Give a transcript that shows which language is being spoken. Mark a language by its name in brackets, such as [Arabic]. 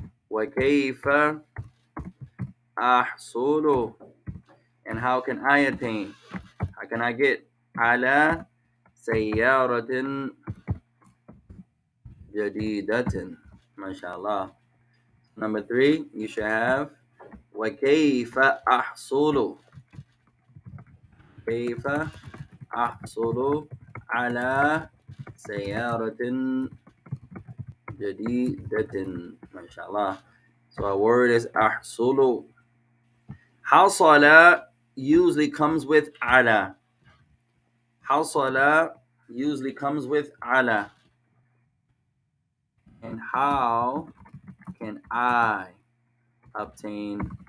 [Arabic] وكيف أحصل, [English] and how can I attain? How can I get? [Arabic] على سيارة جديدة. ما شاء الله. [English] Number 3, you should have [Arabic] وكيف أحصل. كيف أحصل على سيارة جديدة. ما شاء الله. [English] So our word is أحصل. حصل usually comes with على. حصل usually comes with على. And how can I obtain?